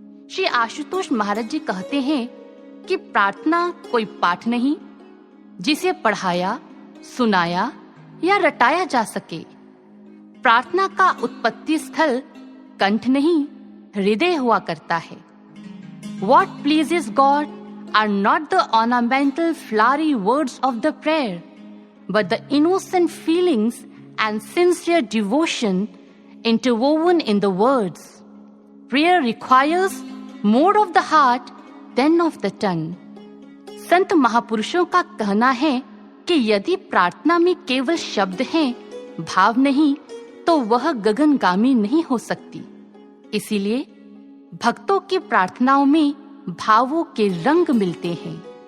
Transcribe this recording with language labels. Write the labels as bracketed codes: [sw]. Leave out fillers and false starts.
[hi] श्री आशुतोष महाराज जी कहते हैं कि प्रार्थना कोई पाठ नहीं जिसे पढ़ाया, सुनाया या रटाया जा सके। प्रार्थना का उत्पत्ति स्थल कंठ नहीं, हृदय हुआ करता है। [en] What pleases God are not the ornamental flowery words of the prayer, but the innocent feelings and sincere devotion interwoven in the words. Prayer requires more of the heart than of the tongue. [hi] संत महापुरुषों का कहना है कि यदि प्रार्थना में केवल शब्द हैं, भाव नहीं, तो वह गगनगामी नहीं हो सकती। इसीलिए भक्तों की प्रार्थनाओं में भावों के रंग मिलते हैं।